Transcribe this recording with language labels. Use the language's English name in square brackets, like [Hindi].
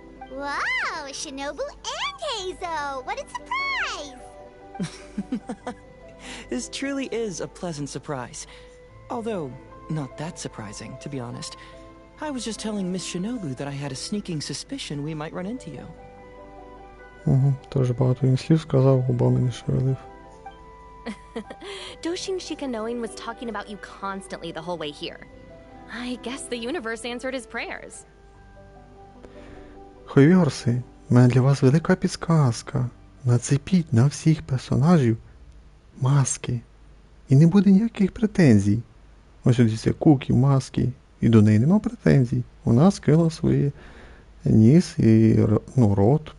[English] Whoa, Shinobu and Heizo! What a surprise! This truly is a pleasant surprise. Although, not that surprising, to be honest. I was just telling Miss Shinobu that I had a sneaking suspicion we might run into you. [Ukrainian] Теж багато він слів сказав, губами не шевелив. [English] Doshin Shikanoin was talking about you constantly the whole way here. I guess the universe answered his prayers. [Ukrainian] Хойвірси, в мене для вас велика підсказка. Нацепіть на всіх персонажів маски. І не буде ніяких претензій. Ось дивіться, Кукі, маски. І до неї нема претензій. Вона скрила свої ніс і рот.